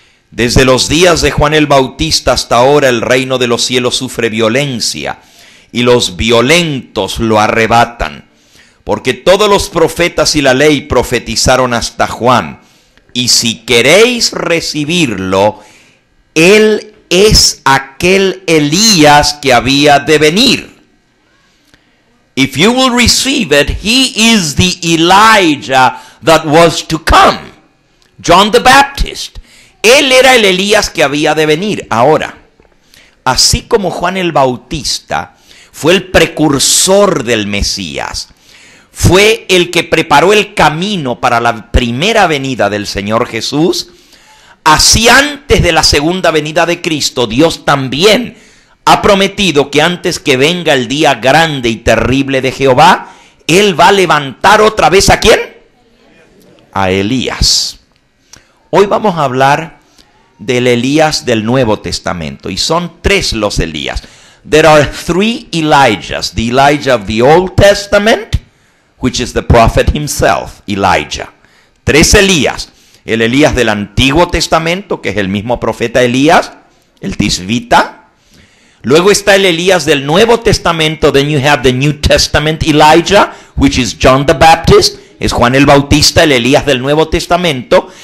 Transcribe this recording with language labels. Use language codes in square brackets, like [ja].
[es] Desde los días de Juan el Bautista hasta ahora el reino de los cielos sufre violencia, y los violentos lo arrebatan. Porque todos los profetas y la ley profetizaron hasta Juan, y si queréis recibirlo, él es aquel Elías que había de venir. [en] If you will receive it, he is the Elijah that was to come. John the Baptist. [es] Él era el Elías que había de venir. Ahora, así como Juan el Bautista fue el precursor del Mesías, fue el que preparó el camino para la primera venida del Señor Jesús, así antes de la segunda venida de Cristo, Dios también ha prometido que antes que venga el día grande y terrible de Jehová, Él va a levantar otra vez ¿a quién? A Elías. Hoy vamos a hablar del Elías del Nuevo Testamento, y son tres los Elías. [en] There are three Elijahs: the Elijah of the Old Testament, which is the prophet himself, Elijah. [es] Tres Elías: el Elías del Antiguo Testamento, que es el mismo profeta Elías, el Tisbita. Luego está el Elías del Nuevo Testamento. [en] Then you have the New Testament Elijah, which is John the Baptist, [es] es Juan el Bautista, el Elías del Nuevo Testamento.